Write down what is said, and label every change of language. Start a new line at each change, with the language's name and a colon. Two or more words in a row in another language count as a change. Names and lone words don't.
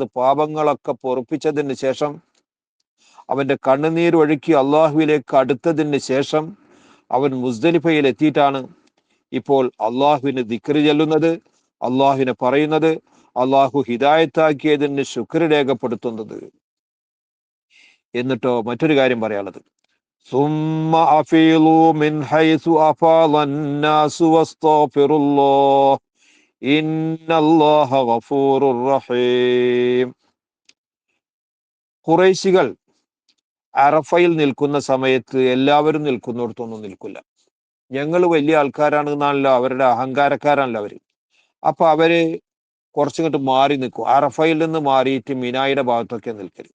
Malayalam: പാപങ്ങളൊക്കെ പൊറുപ്പിച്ചതിന് ശേഷം, അവന്റെ കണ്ണുനീരൊഴുക്കി അള്ളാഹുവിലേക്ക് അടുത്തതിന് ശേഷം അവൻ മുസ്ദലിഫയിൽ എത്തിയിട്ടാണ് ഇപ്പോൾ അള്ളാഹുവിന് ദിക്ർ ചെല്ലുന്നത്, അള്ളാഹുവിനെ പറയുന്നത്, അള്ളാഹു ഹിദായത്താക്കിയതിന് ശുക്ർ രേഖപ്പെടുത്തുന്നത്. എന്നിട്ടോ മറ്റൊരു കാര്യം പറയാനുള്ളത്,
Arabic: ثم أفيضوا من حيث أفاض الناس واستغفروا الله إن الله غفور رحيم.
Malayalam: ഖുറൈശികൾ അറഫയിൽ നിൽക്കുന്ന സമയത്ത് എല്ലാവരും നിൽക്കുന്നിടത്തൊന്നും നിൽക്കില്ല. ഞങ്ങൾ വലിയ ആൾക്കാരാണ് എന്നാണല്ലോ അവരുടെ അഹങ്കാരക്കാരാണല്ലോ അവര്. അപ്പൊ അവര് കുറച്ചിങ്ങോട്ട് മാറി നിൽക്കും. അറഫയിൽ നിന്ന് മാറിയിട്ട് മിനായുടെ ഭാഗത്തൊക്കെ നിൽക്കരുത്.